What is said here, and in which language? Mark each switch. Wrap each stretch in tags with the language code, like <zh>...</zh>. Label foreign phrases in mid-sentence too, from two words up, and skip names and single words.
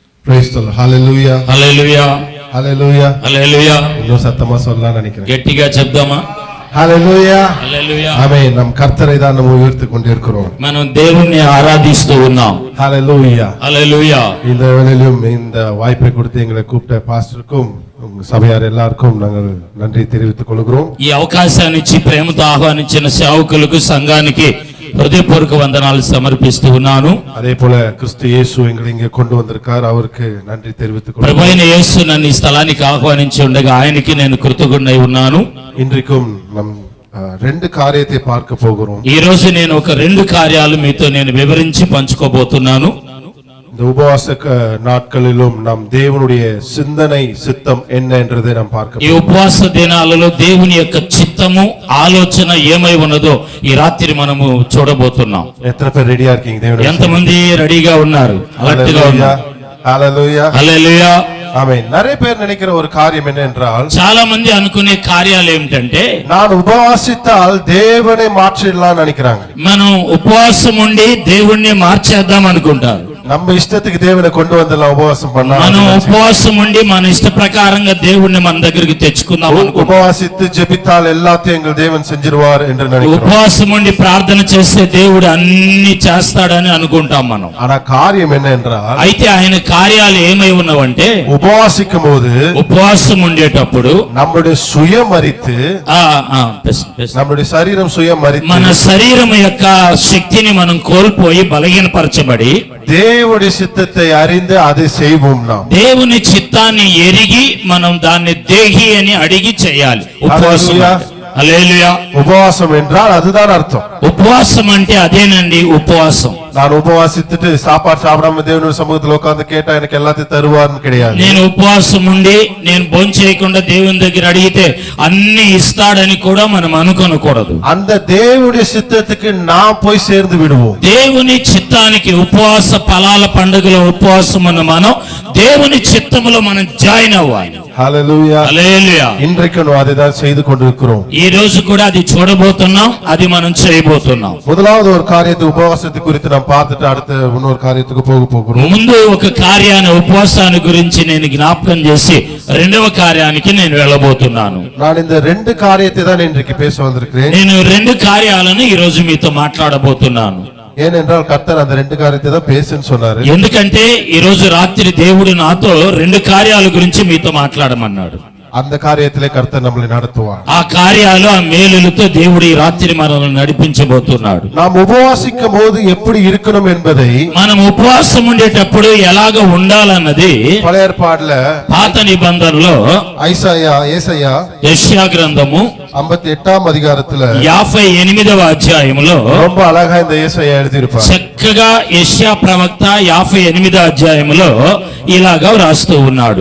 <en>Praise the Lord. Hallelujah. Hallelujah. Hallelujah. Hallelujah.</en> <ta>இன்னும் சத்தமா சொல்லலாம் நினைக்கிறேன்.</ta> <te>గట్టిగా చెప్దామా?</te> <en>Hallelujah. Hallelujah.</en> <ta>ஆமென். நம் கர்த்தரை தான் நாம் உயர்த்திக் கொண்டிருக்கிறோம்.</ta> <te>మనం దేవుణ్ణి ఆరాధిస్తూ ఉన్నాం.</te> <en>Hallelujah. Hallelujah.</en> <ta>இந்த வேளையிலும் இந்த வாய்ப்பை கொடுத்து எங்களை கூப்பிட்ட பாஸ்டருக்கும் சபையார் எல்லாருக்கும் நாங்கள் நன்றி தெரிவித்துக் கொள்கிறோம்.</ta> <te>ఈ అవకాశాన్ని ఇచ్చి ప్రేమతో ఆహ్వానించిన సేవకులకు సంఘానికి హృదయపూర్వక వందనాలు సమర్పిస్తూ ఉన్నాను.</te> <ta>அதே போல கிறிஸ்து இயேசு எங்களை இங்கே கொண்டு வந்திருக்கார், அவருக்கு நன்றி தெரிவித்துக் கொள்கிறோம்.</ta> <te>ప్రభువైన యేసు నన్ను ఈ స్థలానికి ఆహ్వానించి ఉండగా ఆయనకి నేను కృతజ్ఞుడై ఉన్నాను.</te> <ta>இன்றைக்கும் நம் రెండు காரியத்தை பார்க்க போகிறோம்.</ta> <te>ఈ రోజు నేను ఒక రెండు కార్యాలు మీతో నేను వివరించి పంచుకోబోతున్నాను.</te> <ta>இந்த உபவாச நாட்களிலும் நம் தேவனுடைய சிந்தனை சித்தம் என்ன என்றதை நாம் பார்க்க.</ta> <te>ఈ ఉపవాస దినాలలో దేవుని యొక్క చిత్తము ఆలోచన ఏమై ఉన్నదో ఈ రాత్రి మనము చూడబోతున్నాం.</te> <ta>எத்தன பேரு రెడీగా இருக்கீங்க? దేవుని</ta> <te>ఎంతమంది రెడీగా ఉన్నారు? అలర్ట్గా ఉన్నారు? హల్లెలూయా. హల్లెలూయా. ఆమేన్.</te> <ta>நிறைய பேர் நினைக்கிற ஒரு காரியம் என்ன என்றால்,</ta> <te>చాలా మంది అనుకునే కార్యాలు ఏమిటంటే,</te> <ta>நான் உபவாசித்தால் தேவனை மாற்றிடலாம் நினைக்கிறாங்க.</ta> <te>మనం ఉపవాసం ఉండి దేవుణ్ణి మార్చేద్దాం అనుకుంటారు.</te> <ta>நம்ம ఇష్టத்துக்கு தேவனை கொண்டு வந்துடலாம் உபவாசம் பண்ணா.</ta> <te>మనం ఉపవాసం ఉండి మన ఇష్ట ప్రకారంగా దేవుణ్ణి మన దగ్గరికి తెచ్చుకుందాం అనుకుంటాం.</te> <ta>உபவாசித்து ஜெபித்தால் எல்லாத்தையும் எங்கள் தேவன் செஞ்சிருவார் என்று நினைக்கிறோம்.</ta> <te>ఉపవాసం ఉండి ప్రార్థన చేస్తే దేవుడు అన్ని చేస్తాడని అనుకుంటాం మనం.</te> <ta>ஆனா காரியம் என்ன என்றால்,</ta> <te>అయితే ఆయన కార్యాలు ఏమై ఉన్నవంటే,</te> <ta>உபவாசிக்கும் போது</ta> <te>ఉపవాసం ఉండేటప్పుడు</te> <ta>நம்முடைய சுயம் மரித்து, நம்முடைய சரீரம் சுயம் மரித்து,</ta> <te>మన శరీరం యొక్క శక్తిని మనం కోల్పోయి బలహీనపరచబడి</te> <ta>దేవుడి చిత్తத்தை அறிந்து அதை செய்வோம். நாம்</ta> <te>దేవుని చిత్తాన్ని ఎరిగి మనం దాన్ని దేహి అని అడిగి చేయాలి. ఉపవాసం. హల్లెలూయా.</te> <ta>ఉపవాసం என்றால் அதுதான் அர்த்தம்.</ta> <te>ఉపవాసం అంటే అదేనండి ఉపవాసం.</te> <ta>நான் உபவாசித்துட்டு சாப்பாடு சாப்பிடாம தேவனுடைய சமூகத்துல உட்கார்ந்து கேட்டா எனக்கு எல்லாத்தையும் தருவார்னு கிடையாது.</ta> <te>నేను ఉపవాసం ఉండి నేను భోజనం చేయకుండా దేవుని దగ్గర అడిగితే అన్ని ఇస్తాడని కూడా మనం అనుకోకూడదు.</te> <ta>அந்த தேவனுடைய சித்தத்துக்கு நாம் போய் சேர்ந்து விடுவோம்.</ta> <te>దేవుని చిత్తానికి ఉపవాస ఫలాల పండుగలో ఉపవాసం ఉన్న మనం దేవుని చిత్తములో మనం జాయిన్ అవ్వాలి. హల్లెలూయా. హల్లెలూయా.</te> <ta>இன்றைக்கு நாம் அதை தான் செய்து கொண்டிருக்கிறோம்.</ta> <te>ఈ రోజు కూడా అది చూడబోతున్నాం, అది మనం చేయబోతున్నాం.</te> <ta>முதலாவது ஒரு காரியத்தை உபவாசத்தை குறித்து நாம் பார்த்துட்டு அடுத்த இன்னொரு காரியத்துக்கு போகிறோம்.</ta> <te>ముందు ఒక కార్యాన్ని ఉపవాసాన్ని గురించి నేను జ్ఞాపకం చేసి రెండవ కార్యానికి నేను వెళ్ళబోతున్నాను.</te> <ta>நான் இந்த ரெண்டு காரியத்தை தான் இன்றைக்கு பேச வந்திருக்கிறேன்.</ta> <te>నేను రెండు కార్యాలను ఈ రోజు మీతో మాట్లాడబోతున్నాను.</te> <ta>ஏனென்றால் கர்த்தர் அந்த ரெண்டு காரியத்தை தான் பேசுன்னு சொன்னாரு.</ta> <te>ఎందుకంటే ఈ రోజు రాత్రి దేవుడు నాతో రెండు కార్యాల గురించి మీతో మాట్లాడమన్నాడు.</te> <ta>அந்த காரியத்திலே கர்த்தர் நம்மளை நடத்துவார்.</ta> <te>ఆ కార్యాలు ఆ మేలులతో దేవుడు ఈ రాత్రి మనల్ని నడిపించబోతున్నాడు.</te> <ta>நாம் உபவாசிக்கும் போது எப்படி இருக்கணும் என்பதை,</ta> <te>మనం ఉపవాసం ఉండేటప్పుడు ఎలాగ ఉండాలన్నది</te> <ta>பழைய ஏற்பாடுல</ta> <te>పాత నిబంధనలో</te> <ta>ஏசாயா</ta> <te>యెషయా గ్రంథము</te> <ta>58వ அதிகாரத்துல</ta> <te>58వ అధ్యాయంలో</te> <ta>ரொம்ப అழகா இந்த ஏசாயா எழுதியிருப்பார்.</ta> <te>చక్కగా యెషయా ప్రవక్త 58వ అధ్యాయంలో ఇలాగా రాస్తూ ఉన్నాడు.</te>